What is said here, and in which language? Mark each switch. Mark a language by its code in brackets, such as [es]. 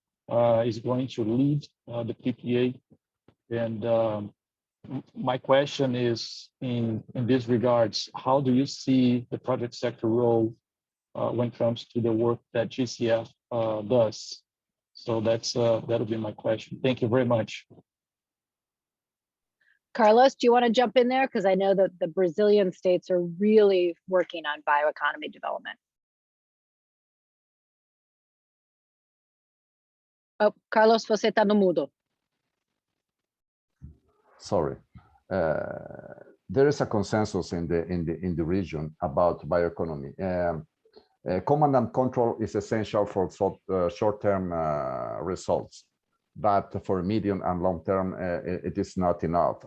[en] is going to lead the PPA. And my question is, in this regards, how do you see the private sector role when it comes to the work that GCF does? So that'll be my question. Thank you very much. Carlos, do you want to jump in there? Because I know that the Brazilian states are really working on bioeconomy development. [pt] Oh, Carlos, você está no mudo. [en] Sorry. There is a consensus in the region about bioeconomy. Command and control is essential for short-term results, but for medium and long term, it is not enough.